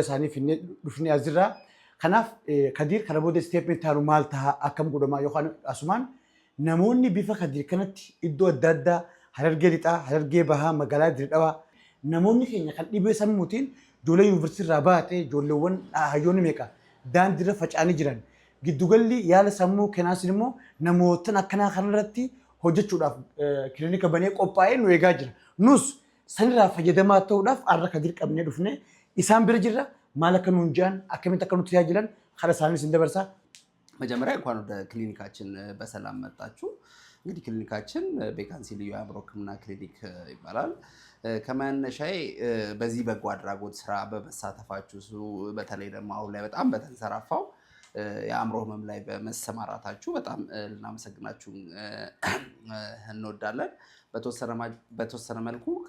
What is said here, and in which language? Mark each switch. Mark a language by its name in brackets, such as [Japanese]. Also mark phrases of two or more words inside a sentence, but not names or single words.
[Oromo] isaanii finnee dhufnee asirraa kanaaf Khadiir kana booda isteepmenti taanu maal ta'a akkam godhamaa yookaan asumaan namoonni bifa Khadiir kanatti iddoo adda addaa Harargee lixaa Harargee bahaa magaalaa Dirredhawaa namoonni keenya kan dhibee sammuutiin ijoollee yuunivarsiitii irraa baatee ijoolleewwan hayyoonni meeqa daandiirra faca'anii jiran giddugalli yaala sammuu keenaasin immoo namootan akkanaa kanarratti hojjechuudhaaf kilinika banee qophaa'ee nu eegaa jira. Nus sanirraa fayyadamaa ta'uudhaaf har'a Khadiir qabnee dhufne isaan bira jirra maal akka nuun jedhan akkamitti akka nuti tajaajilan karaa isaaniis hin dabarsaa. [Amharic] መጀመሪያ እንኳን ወደ ክሊኒካችን በሰላም መጣችሁ። እንግዲህ ክሊኒካችን ቤካንሲ ልዩ የአእምሮ ሕክምና ክሊኒክ ይባላል። ከመነሻዬ በዚህ በጎ አድራጎት ስራ በመሳተፋችሁ በተለይ ደግሞ አሁን ላይ በጣም በተንሰራፋው የአእምሮ ህመም ላይ በመሰማራታችሁ በጣም ልናመሰግናችሁ እንወዳለን። በተወሰነ መልኩ